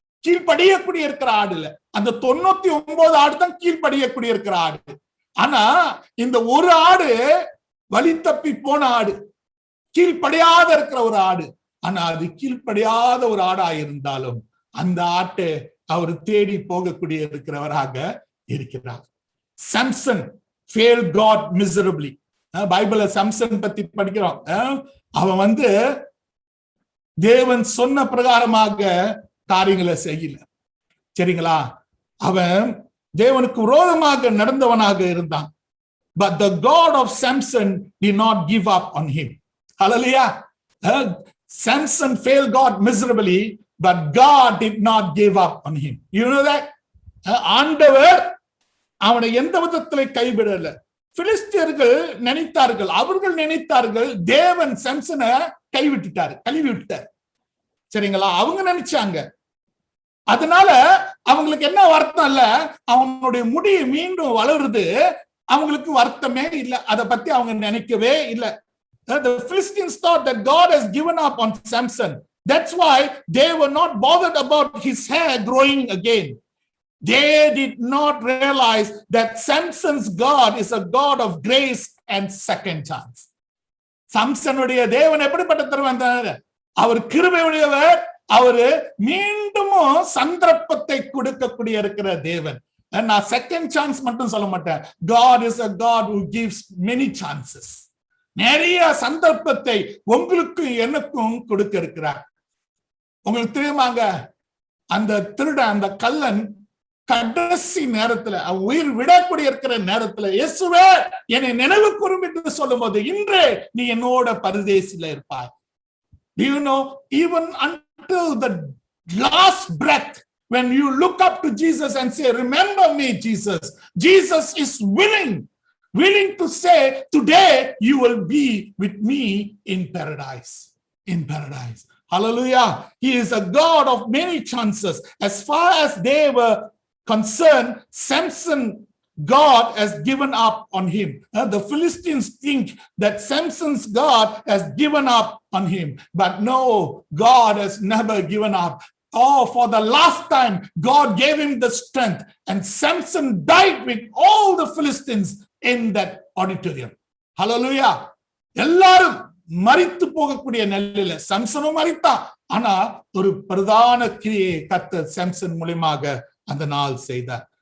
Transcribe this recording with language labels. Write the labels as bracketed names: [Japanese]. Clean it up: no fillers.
[Tamil] கீழ்ப்படியக்கூடிய இருக்கிற ஆடு இல்ல, அந்த 99 ஆடு தான் கீழ்ப்படியக்கூடிய இருக்கிற ஆடு. ஆனா இந்த ஒரு ஆடு வழி தப்பி போன ஆடு, கீழ்ப்படியாத இருக்கிற ஒரு ஆடு. ஆனா அது கீழ்ப்படியாத ஒரு ஆடா இருந்தாலும் அந்த ஆட்டை அவர் தேடி போகக்கூடிய இருக்கிறவராக இருக்கிறார். [English] Samson failed God miserably. [Tamil] பைபிள்ல சாம்சன் பத்தி படிக்கிறோம். அவன் தேவன் சொன்ன பிரகாரமாக காரியங்களை செய்யல. சரிங்களா? அவன் தேவனுக்கு விரோதமாக நடந்தவனாக இருந்தான். [English] But the God of Samson did not give up on him. Hallelujah. Samson failed God miserably, but God did not give up on him. You know that? [Tamil] ஆண்டவர் அவனை எந்த விதத்திலே கைவிடல. பிலிஸ்தியர்கள் நினைத்தார்கள், அவர்கள் நினைத்தார்கள் தேவன் சாம்சனை கைவிட்டுட்டாரு, கழுவி விட்டார். சரிங்களா? அவங்க நினைச்சாங்க. அதனால அவங்களுக்கு என்ன வருத்தம் இல்ல, அவனுடைய முடி மீண்டும் வளருது, அவங்களுக்கு வருத்தமே இல்லை. அதை பத்தி அவங்க நினைக்கவே இல்லை. [English] The Philistines thought that God has given up on Samson. That's why they were not bothered about his hair growing again. They did not realize that Samson's God is a God of grace and second chance. [Tamil] சாம்சனுடைய தேவன் எப்படிப்பட்ட தேவன்? அவர் கிருபையுடையவர். அவரு மீண்டும் சந்தர்ப்பத்தை கொடுக்கக்கூடிய இருக்கிற தேவன். நான் செகண்ட் சான்ஸ் மட்டும் சொல்ல மாட்டேன். [English] God is a God who gives many chances. [Tamil] நிறைய சந்தர்ப்பத்தை உங்களுக்கு எனக்கும் கொடுக்க இருக்கிறார். உங்களுக்கு தெரியுமாங்க, அந்த திருடன், அந்த கள்ளன் கடைசி நேரத்துல உயிர் விடக்கூடிய இருக்கிற நேரத்துல இயேசுவே என்னை நினைவு கூரும் என்று சொல்லும் போது, இன்றே நீ என்னோட பரதேசில இருப்பாய். [English] Do you know, even until the last breath, when you look up to Jesus and say, remember me, Jesus, Jesus is willing to say, today you will be with me in paradise. In paradise. Hallelujah. He is a God of many chances. As far as they were concerned, Samson, God has given up on him. The Philistines think that Samson's God has given up on him. But no, God has never given up. Oh, for the last time, God gave him the strength, and Samson died with all the Philistines in that auditorium. Hallelujah. [Tamil] எல்லாரும் மரித்து போகக்கூடிய நிலையில சாம்சனும் மரித்தான். ஆனா ஒரு பிரதான கிரியை கர்த்தர் Samson மூலமாக அந்த நாள் செய்தார்.